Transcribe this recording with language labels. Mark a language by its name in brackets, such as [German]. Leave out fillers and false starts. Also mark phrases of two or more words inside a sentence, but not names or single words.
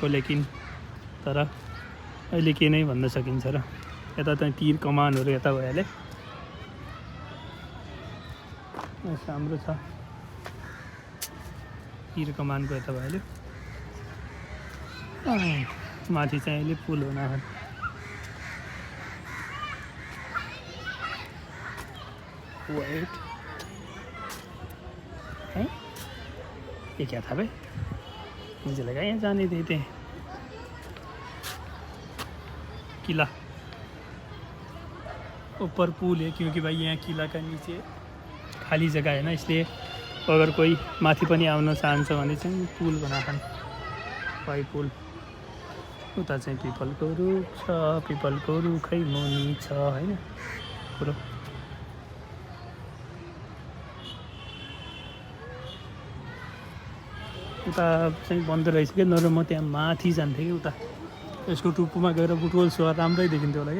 [Nepali] लेकिन तर अहिले के नै भन्न सकिन्छ र। यता चाहिँ तीर कमानहरू यता भइहाल्यो, राम्रो छ। तीर कमानको यता भइहाल्यो। माथि चाहिँ अहिले पुल हुन आँट्यो। [Hindi] वेट है, ये क्या था भाई? मुझे लगा यहाँ जाने देते हैं। किला ऊपर पुल है, क्योंकि भाई यहाँ किला का नीचे खाली जगह है ना, इसलिए अगर कोई [Nepali] माथि पनि आउन चाहन्छ भने चाहिँ पुल बनाछन्। भाइ पुल उता चाहिँ पिपलको रुख छ, पिपलको रुखै मुनि छ होइन पुरो। उता चाहिँ बन्द रहेछ कि, नत्र म त्यहाँ माथि जान्थेँ कि उता यसको टुप्पोमा गएर बुटवल सुहार राम्रै देखिन्थ्यो होला क्या।